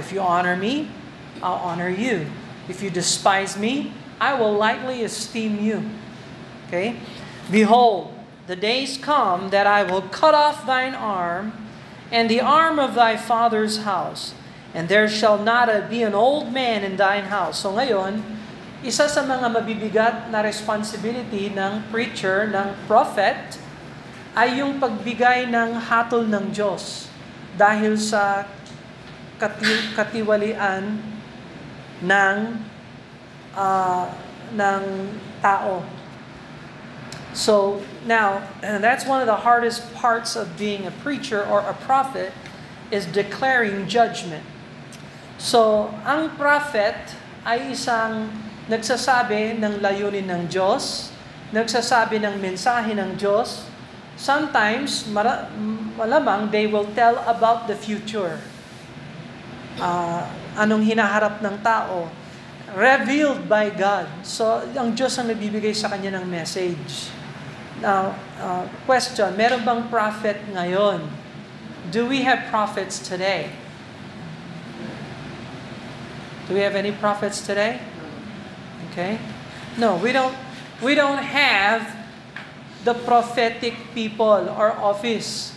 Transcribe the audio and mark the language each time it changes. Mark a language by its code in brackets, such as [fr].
[en] If you honor me, I'll honor you. If you despise me, I will lightly esteem you. Okay? Behold, the days come that I will cut off thine arm, and the arm of thy father's house, and there shall not be an old man in thine house. [tl] So ngayon, isa sa mga mabibigat na responsibility ng preacher, ng prophet, ay yung pagbigay ng hatol ng Diyos dahil sa katiwalian ng tao. [en] So now, and that's one of the hardest parts of being a preacher or a prophet, is declaring judgment. [tl] So, ang prophet ay isang nagsasabi ng layunin ng Diyos, nagsasabi ng mensahe ng Diyos. [en] Sometimes, [tl] malamang, [en] they will tell about the future. [tl] Anong hinaharap ng tao. [en] Revealed by God. [tl] So, ang Diyos ang nagbibigay sa kanya ng message. Now, question, meron bang prophet ngayon? [en] Do we have prophets today? Do we have any prophets today? Okay. No, we don't have the prophetic people or office.